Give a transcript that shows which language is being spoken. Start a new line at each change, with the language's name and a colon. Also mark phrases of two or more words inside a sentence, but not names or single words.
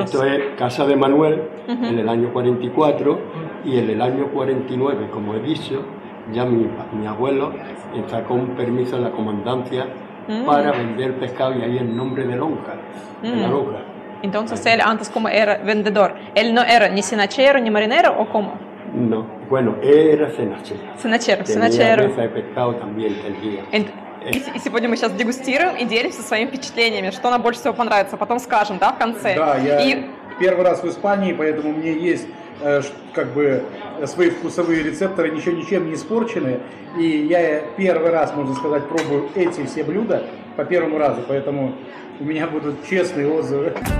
Spanish: Esto es Casa de Manuel en el año 44 y en el año 49, como he dicho, ya mi abuelo sacó un permiso en la comandancia para vender pescado y ahí el nombre de lonja, de la lonja. Entonces él antes como era vendedor, ¿él no era ni cenachero ni marinero o cómo? No, bueno, era cenachero. Cenachero. Mesa de pescado también tenía.
Russian: И сегодня мы сейчас дегустируем и делимся своими впечатлениями, что нам больше всего понравится, потом скажем, да, в конце. Да, я первый раз в Испании, поэтому мне есть как бы свои вкусовые рецепторы, ничего ничем не испорчены, и я первый раз, можно сказать, пробую эти все блюда по первому разу, поэтому у меня будут честные отзывы.